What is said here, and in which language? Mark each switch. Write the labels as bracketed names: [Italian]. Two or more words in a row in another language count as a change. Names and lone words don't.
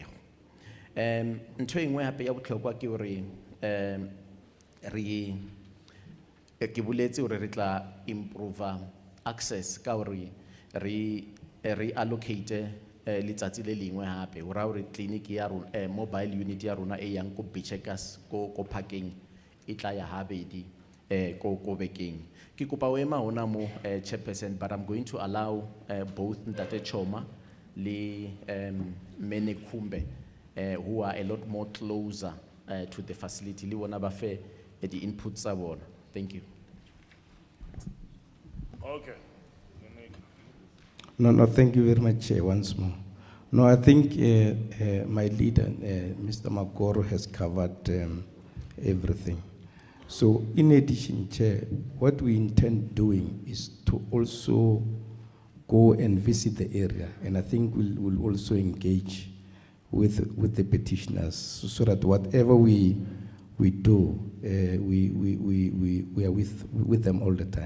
[Tswana] Ntho engwe hape ya botlhokwa ke hore ke boletse hore re tla improve access ka hore re allocate letsatsi le lengwe hape hore clinic ya rona [English] mobile unit [Tswana] ya rona e yang ko Bechekas ko parking e tla ya habedi ko bekeng. Ke kopa o ema hona mo [English] chairperson, but I'm going to allow both Ntate Choma le Mene Kumbe who are a lot more closer to the facility [Tswana] le bona ba fe [English] the inputs [Tswana] tsa bona. [English] Thank you. Okay. No, thank you very much, Chair, once more. No, I think my leader, Mr. Magoro, has covered everything. So, in addition, Chair, what we intend doing is to also go and visit the area, and I think we'll also engage with the petitioners so that whatever we do, we are with them all the time.